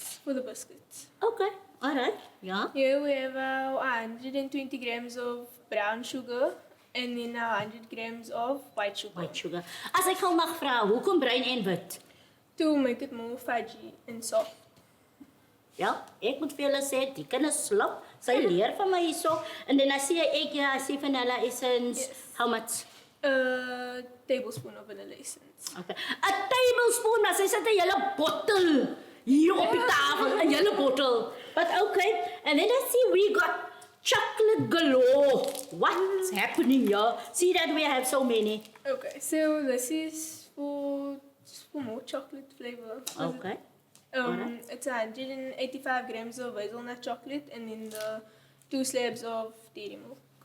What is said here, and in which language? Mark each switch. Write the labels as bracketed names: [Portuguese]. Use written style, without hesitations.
[English] for the biscuits. Okay, alright, ja. Here we have 120 grams of brown sugar and then 100 grams of white sugar White sugar. [Afrikaans] As ek gou mag vra, hoekom bruin en wit? [English] to make it more fudgy and soft. [Afrikaans] Ja, ek moet vir julle sê, die kinders slap, sy leer van my hierso. En dan as jy ek ja, as jy vanilla essence, [English] Yes. how much? A tablespoon of vanilla essence. Okay. A tablespoon, [Afrikaans] maar sy sit 'n hele bottel hier op die tafel, 'n hele bottel. [English] But okay, and then I see we got chocolate galore. What's happening here? See that we have so many. Okay, so this is for more chocolate flavor. Okay. Alright. It's 185 grams of hazelnut chocolate and then the 2 slabs of dairy milk.